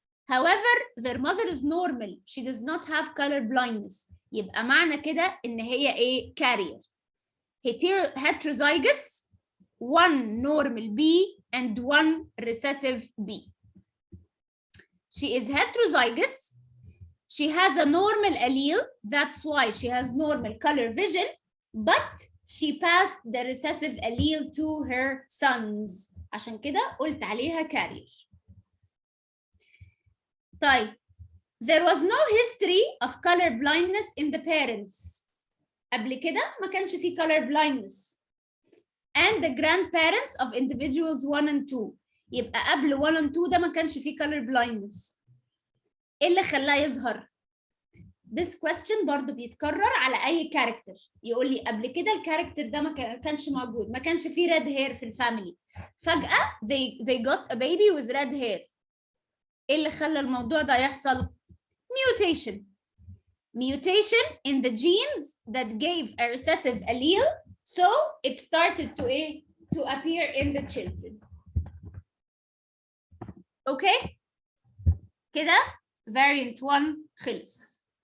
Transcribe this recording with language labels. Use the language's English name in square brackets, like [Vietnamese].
[English] However, their mother is normal. She does not have color blindness. [Arabic] يبقى معنى كده إن هي إيه؟ carrier. [English] Heterozygous, one normal B and one recessive B. She is heterozygous. She has a normal allele. That's why she has normal color vision. But she passed the recessive allele to her sons. [Arabic] عشان كده قلت عليها carrier. [English] طيب there was no history of color blindness in the parents. [Arabic] قبل كده ما كانش في [English] color blindness. And the grandparents of individuals 1 and 2. [Arabic] يبقى قبل 1 and 2 ده ما كانش في color blindness. ايه اللي خلاه يظهر؟ [English] This question [Arabic] برضو بيتكرر على أي كاركتر. يقول لي قبل كده الكاركتر ده ما كانش موجود، ما كانش فيه red hair في الفاميلي. [English] فجأة they got a baby with red hair. [Arabic] ايه اللي خلى الموضوع ده يحصل؟ mutation. [English] Mutation in the genes that gave a recessive allele, so it started to appear in the children. [Arabic] Okay? كده variant 1 خلص.